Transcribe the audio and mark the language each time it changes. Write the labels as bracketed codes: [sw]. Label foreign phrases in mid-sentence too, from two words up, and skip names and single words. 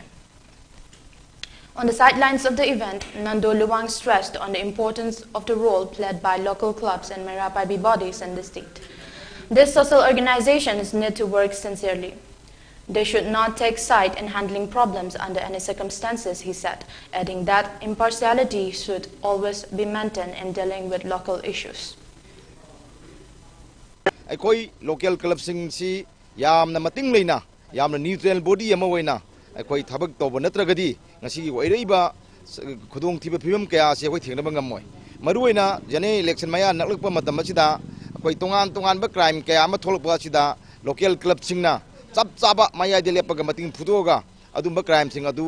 [en] On the sidelines of the event, Nando Luwang stressed on the importance of the role played by local clubs and Merapabi bodies in the state. These social organizations need to work sincerely. They should not take side in handling problems under any circumstances, he said, adding that impartiality should always be maintained in dealing with local issues. [mni] Aikoi [en] local club [mni] sing si yamna mating leina yamna [en] neutral body [mni] ama waina aikoi thabak toba natragadi ngasi oireiba khudong thiba phibam kaya se akoi thengna bangamoi maruina jane election maya naklakpa matam asida akoi tongan ba crime kaya ama tholakpa asida [en] local club [mni] singna chap chaba maya de lepaga mating phudoga adumba crime sing adu